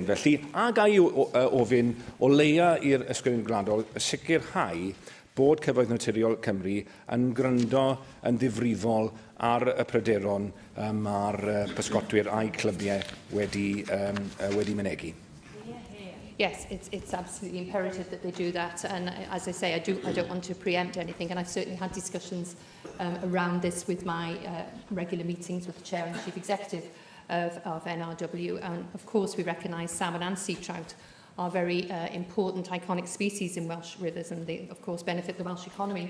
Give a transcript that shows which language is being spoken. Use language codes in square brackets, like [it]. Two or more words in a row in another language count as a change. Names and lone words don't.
[cy] Felly, a gai ofyn o leia i'r ysgrifennydd gwladol sicrhau bod Cyfoeth Naturiol Cymru yn gryndo yn ddifrifol ar y pryderon mae'r pysgotwyr a'i clybiau wedi mynegu. [en] Yes, it's absolutely imperative that they do that. And as I say, I don't want to preempt anything. And I've certainly had discussions around this with my regular meetings with the Chair and the Chief Executive of NRW. And of course, we recognise salmon and sea trout are very important, iconic species in Welsh rivers, and they, of course, benefit the Welsh economy.